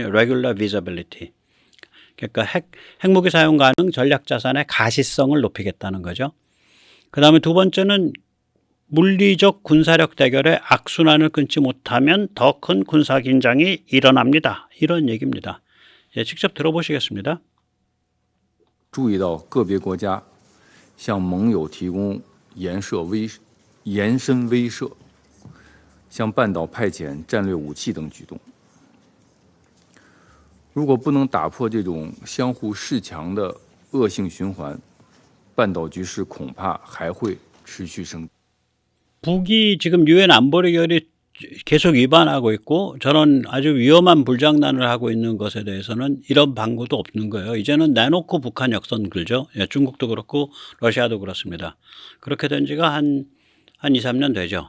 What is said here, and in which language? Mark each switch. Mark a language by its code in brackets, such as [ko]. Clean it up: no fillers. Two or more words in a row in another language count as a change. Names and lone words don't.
[en] regular visibility. [ko] 그러니까 핵무기 사용 가능 전략 자산의 가시성을 높이겠다는 거죠. 그 다음에 두 번째는 물리적 군사력 대결의 악순환을 끊지 못하면 더 큰 군사 긴장이 일어납니다. 이런 얘기입니다. 직접 들어보시겠습니다. [zh] 注意到个别国家向盟友提供延伸威慑，向半岛派遣战略武器等举动。如果不能打破这种相互恃强的恶性循环，半岛局势恐怕还会持续升级。 [ko] 북이 지금 유엔 안보리 결의 계속 위반하고 있고 저런 아주 위험한 불장난을 하고 있는 것에 대해서는 이런 방구도 없는 거예요. 이제는 내놓고 북한 역선 걸죠. 중국도 그렇고 러시아도 그렇습니다. 그렇게 된 지가 한 2, 3년 되죠.